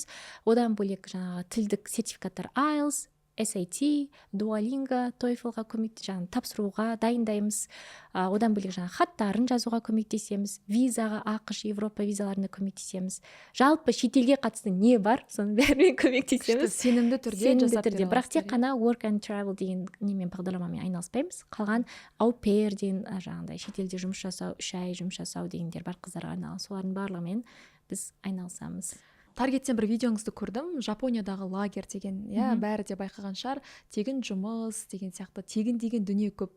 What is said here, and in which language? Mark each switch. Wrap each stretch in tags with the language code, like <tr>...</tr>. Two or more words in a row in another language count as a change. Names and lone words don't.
<kk>Одан бөлек жаңағы тілдік сертификаттар IELTS, SAT, Duolingo, TOEFL-ға тапсыруға дайындаймыз. Одан бөлек хаттарын жазуға көмектесеміз. Визаға, ақш, Европа визаларына көмектесеміз. Жалпы шетелге қатысты не бар, соның бәрімен көмектесеміз. Сенімді түрде жасап береміз. Бірақ тек қана</kk> <en>work and travel</en> <kk>деген немен бағдарламамен айналыспаймыз. Қалған</kk> <fr>au pair</fr> <kk>деген жаңағыдай шетелде жұмыс жасау, 3 ай жұмыс жасау дегендер бар, қыздарға арналған. Солардың барлығымен біз айналысамыз. Таргеттен бір видеоңызды көрдім, Жапониядағы лагерь деген, бәрі де байқаған шығар, тегін жұмыс деген сияқты, тегін деген дүние көп.</kk>